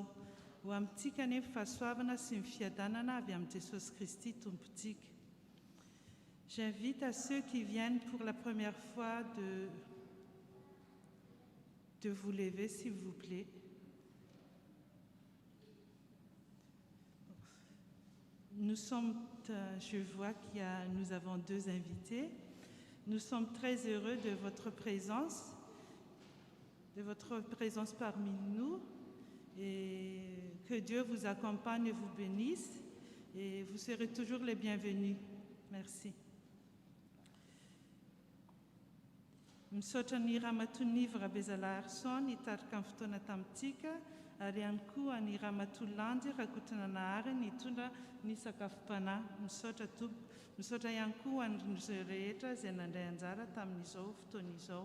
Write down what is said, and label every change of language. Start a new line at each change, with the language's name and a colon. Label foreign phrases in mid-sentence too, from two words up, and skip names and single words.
Malagasy: Ho amintsika nefa fahasoavana sy ny fiadanana avy amin'ny Jesosy Kristy tompontsika.
French: J'invite à ceux qui viennent pour la première fois de vous lever, s'il vous plaît. Nous sommes, je vois nous avons 2 invités. Nous sommes très heureux de votre présence parmi nous, et que Dieu vous accompagne et vous bénisse, et vous serez toujours les bienvenus. Merci.
Malagasy: Misaotra ny Ramatoanivra Bezalaharson hitarika amin'ny fotoana tamintsika, ary ihany koa ny Ramatoalandy Rakotonanahary nitondra ny sakafom-panahy. Misaotra Tompo. Misaotra ihany koa an'izay rehetra izay nandray anjara tamin'izao fotoana izao.